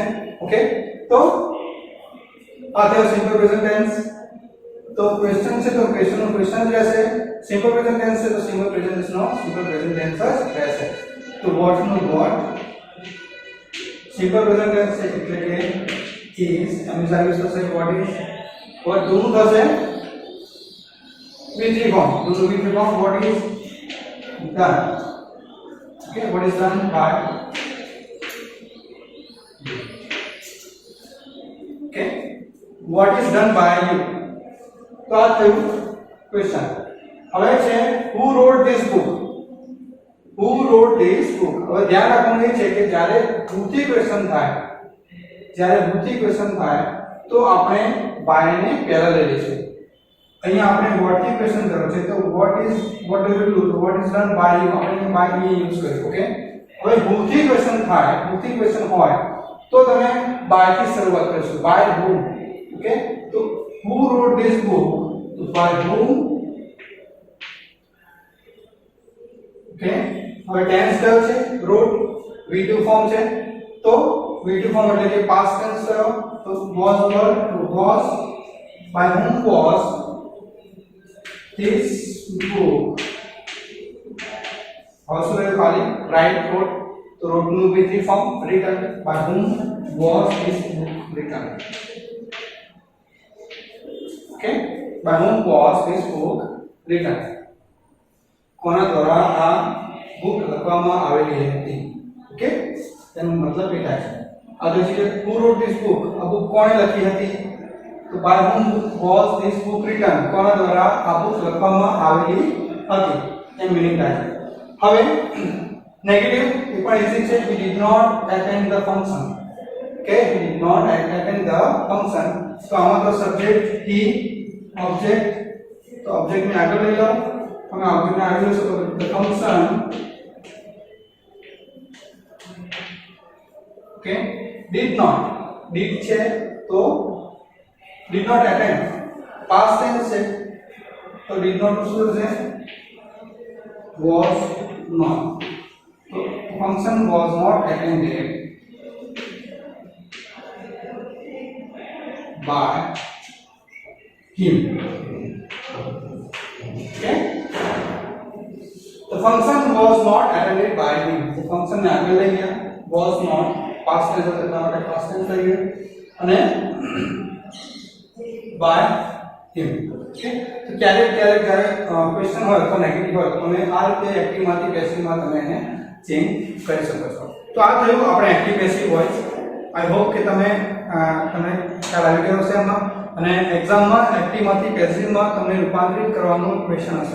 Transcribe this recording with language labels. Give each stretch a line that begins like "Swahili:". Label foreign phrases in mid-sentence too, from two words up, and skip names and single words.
Gujarati: ઓકે, તો આ થયો
English: simple present tense.
Gujarati: તો ક્વેશ્ચન છે તો ક્વેશ્ચન નો ક્વેશ્ચન જ રહેશે.
English: simple present tense
Gujarati: છે તો
English: simple present tense
Gujarati: નો સિમ્પલ પ્રેઝન્ટ ટેન્સ જ રહેશે. તો વોટ નો વોટ,
English: simple present tense
Gujarati: છે એટલે કે is, હંમેશા યુઝ થશે
English: what is. what do
Gujarati: નું થશે
English: V3 form. do નું V3 form what is done. okay, what is done by. okay, what is done by you.
Gujarati: તો આ થયું ક્વેશ્ચન. હવે છે
English: who wrote this book. who wrote this book.
Gujarati: હવે ધ્યાન રાખવાનું એ છે કે જ્યારે વૃત્તિ ક્વેશ્ચન થાય, જ્યારે વૃત્તિ ક્વેશ્ચન થાય તો આપણે by ને પહેલા લઈ લઈશું. અહીંયા આપણે what થી ક્વેશ્ચન કર્યો છે તો
English: what do you do,
Gujarati: તો
English: what is done by you
Gujarati: આપણે by એ યુઝ કર્યું. ઓકે, હવે who થી ક્વેશ્ચન થાય, who થી ક્વેશ્ચન હોય તો તમે by થી શરૂઆત કરશો.
English: by whom. ઓકે, તો who wrote this book, તો by whom.
Gujarati: ઓકે, હવે ટેન્સ કયો છે?
English: wrote V2 form
Gujarati: છે. તો
English: V2 form
Gujarati: એટલે કે
English: past tense
Gujarati: કયો?
English: તો was were, to was. by whom was this book. also ખાલી write wrote, તો wrote નું V3 form written. by whom was this book written. okay, by whom was this book written.
Gujarati: કોના દ્વારા આ બુક લખવામાં આવેલી હતી. ઓકે, તેનો મતલબ એ થાય છે. આગળ છે
English: who wrote this book.
Gujarati: આ બુક કોણે લખી હતી?
English: તો by whom was this book written.
Gujarati: કોના દ્વારા આ બુક લખવામાં આવેલી હતી એમ મીનિંગ થાય છે. હવે નેગેટિવ એ પણ ઈઝી છે.
English: he did not attend the function. okay, he did not attend the function.
Gujarati: તો આમાં તો
English: subject he, object,
Gujarati: તો ઓબ્જેક્ટ ને આગળ લઈ લો. તમે ઓબ્જેક્ટ ને આગળ લેશો તો
English: the function. okay, did not, did
Gujarati: છે તો
English: did not attend past tense
Gujarati: છે તો
English: did not
Gujarati: શું છે?
English: was not. so function was not attended by him. okay, the function was not attended by him. the function
Gujarati: ને આગળ લઈ ગયા.
English: was not past tense
Gujarati: એટલે આપણે
English: past tense
Gujarati: લઈ ગયા અને
English: by him.
Gujarati: okay, તો ક્યારેક ક્યારેક જ્યારે ક્વેશ્ચન હોય તો નેગેટિવ હોય તો તમે આ રીતે એક્ટિવ માંથી પેસિવ માં તમે એને ચેન્જ કરી શકો છો. તો આ થયું આપણે
English: active passive voice. I hope
Gujarati: કે તમે ખ્યાલ આવી ગયો હશે એમાં. અને એક્ઝામમાં એક્ટિવ માંથી પેસિવ માં તમને રૂપાંતરિત કરવાનો ક્વેશ્ચન હશે.